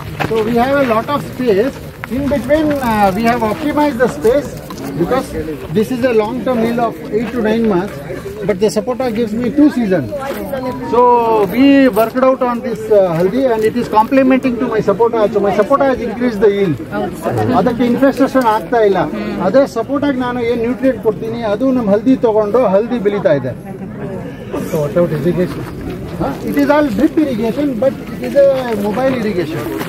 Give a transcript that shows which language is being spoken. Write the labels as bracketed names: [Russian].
[English] So we have a lot of space. In between we have optimized the space because this is a long term yield of 8 to 9 months, but the sapota gives me 2 seasons. So we worked out on this haldi and it is complementing to my sapota. So my sapota has increased the yield. [Kannada] ಅದಕ್ಕೆ infestation ಆಗ್ತಾ ಇಲ್ಲ. ಅದೇ ಸಪೋಟಾಗಿ ನಾನು ಏನು nutrient ಕೊಡ್ತೀನಿ ಅದು ನಮ್ಮ ಹಲ್ದಿ ತಗೊಂಡು ಹಲ್ದಿ ಬೆಳೀತಾ ಇದೆ. [English] So what about irrigation? It is all drip irrigation, but it is a mobile irrigation.